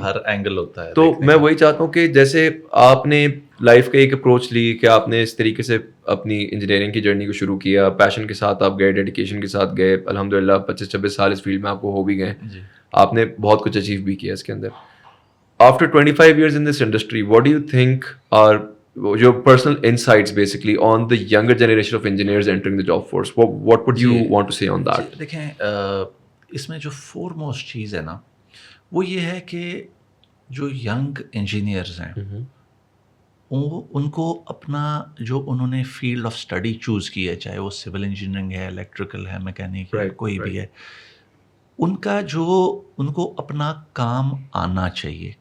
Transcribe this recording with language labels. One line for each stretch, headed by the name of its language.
Urdu: ہر angle ہوتا ہے. تو میں وہی چاہتا ہوں کہ جیسے آپ نے لائف کا ایک اپروچ لی کہ آپ نے اس طریقے سے اپنی انجینئرنگ کی جرنی کو شروع کیا, پیشن کے ساتھ آپ گئے, ڈیڈیکیشن کے ساتھ گئے, الحمد للہ 25-26 سال اس فیلڈ میں آپ کو ہو بھی گئے, آپ نے بہت کچھ اچیو بھی کیا اس کے اندر.
English: After 25 years in this industry, what do you think are your personal insights basically on the younger generation of engineers entering the job force? What would you want to say on that?
Urdu: دیکھیں اس میں جو four most چیز ہے نا وہ یہ ہے کہ جو ینگ انجینئرز ہیں ان کو اپنا جو انہوں نے فیلڈ آف اسٹڈی چوز کی ہے, چاہے وہ سول انجینئرنگ ہے, الیکٹریکل ہے, میکینک ہے, کوئی بھی ہے, ان کا جو ان کو اپنا کام آنا چاہیے.